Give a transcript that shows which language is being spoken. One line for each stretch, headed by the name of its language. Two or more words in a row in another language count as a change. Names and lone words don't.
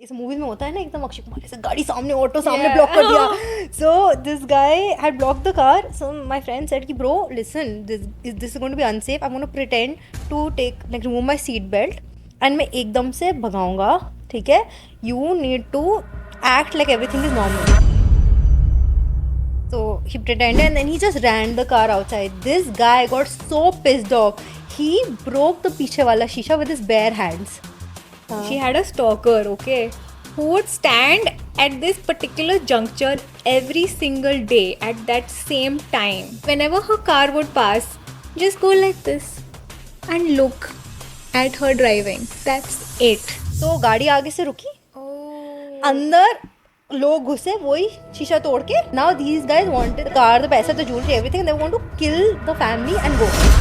Hindi: इस मूवी में होता है ना एकदम अक्षय कुमार ऐसे गाड़ी सामने ऑटो सामने ब्लॉक कर दिया.
English: So this guy had blocked the car. So my friend said कि bro listen, this is going to be unsafe. I'm going to pretend to remove my seat belt and
Hindi: मैं एकदम से भगाऊंगा. ठीक है,
English: you need to act like everything is normal. So he pretended and then he just ran the car outside. This guy got so pissed off. He broke the
Hindi: पीछे वाला शीशा
English: with his bare hands. She had a stalker, okay, who would stand at this particular juncture every single day at that same time. Whenever her car would pass, just go like this and look at her driving. That's it.
Hindi: तो गाड़ी आगे से रुकी, अंदर लोग घुसे, वही शीशा तोड़ के.
English: Now these guys wanted the car, the पैसा, the jewelry, everything. They want to kill the family and go.